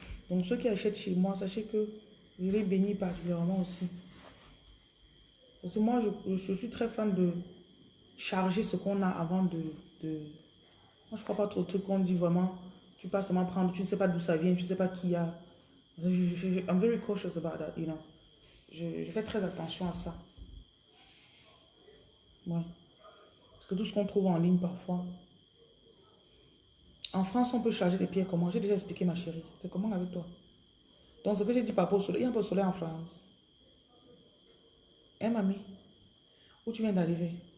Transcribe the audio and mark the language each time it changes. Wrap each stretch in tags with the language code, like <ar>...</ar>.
<fr>Donc, ceux qui achètent chez moi, sachez que je les bénis particulièrement aussi. Parce que moi, je suis très fan de charger ce qu'on a avant de... Moi, je crois pas trop au truc qu'on dit vraiment. Tu passes seulement prendre, tu ne sais pas d'où ça vient, tu ne sais pas qui a.</fr> <en>I'm very cautious about that, you know.</en> <fr>Je fais très attention à ça. Ouais. Parce que tout ce qu'on trouve en ligne parfois. En France, on peut charger les pierres comment? J'ai déjà expliqué, ma chérie. C'est comment avec toi? Donc, ce que j'ai dit par rapport au soleil, il y a un peu de soleil en France. Hein, mamie? Où tu viens d'arriver?</fr>